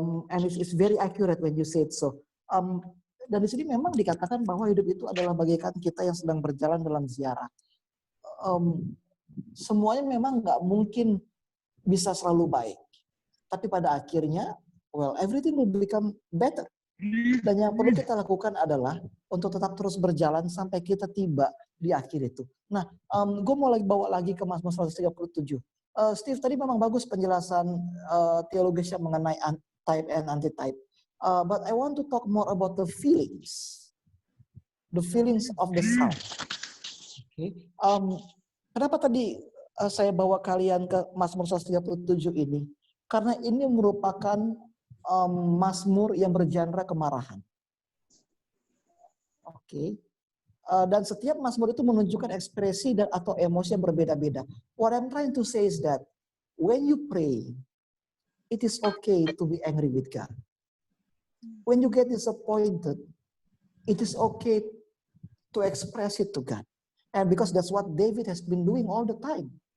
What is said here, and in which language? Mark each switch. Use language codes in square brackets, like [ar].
[en] And it's very accurate when you say it so. [id] Dan di sini memang dikatakan bahwa hidup itu adalah bagaikan kita yang sedang berjalan dalam ziarah. Semuanya memang nggak mungkin bisa selalu baik. Tapi pada akhirnya, [en] well, everything will become better. [id] Dan yang perlu kita lakukan adalah untuk tetap terus berjalan sampai kita tiba di akhir itu. Nah, gue mau bawa lagi ke Mazmur 137. Steve, tadi memang bagus penjelasan teologisnya mengenai type and anti-type. [en] But I want to talk more about the feelings of the sound. [id] Okay. Kenapa tadi saya bawa kalian ke Mazmur 137 ini? Karena ini merupakan Mazmur yang bergenre kemarahan. Oke. Dan setiap Mazmur itu menunjukkan ekspresi dan atau emosi yang berbeda-beda. [en] What I'm trying to say is that when you pray, it is okay to be angry with God. When you get disappointed, it is okay to express it to God. And because that's what David has been doing all the time.